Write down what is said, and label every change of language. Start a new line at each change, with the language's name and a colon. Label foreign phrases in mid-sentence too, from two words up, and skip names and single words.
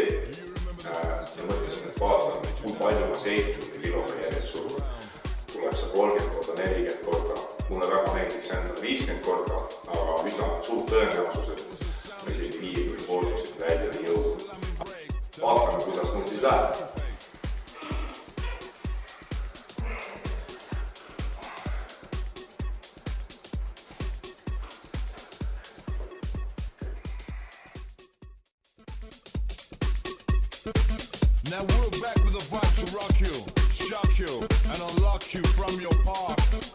Estonian: Ja mõtlesin, et vaatan, kui palju ma 70 kiloga järjest surun. Tuleb see 30 korda, 40 korda. Mulle väga meeldiks endale 50 korda, aga üsna suur tõenäosus, et ma isegi 50 kordusid välja ei jõuda. Vaatame, kuidas mul siis läheb.
English: Now we're back with a vibe to rock you, shock you, and unlock you from your past.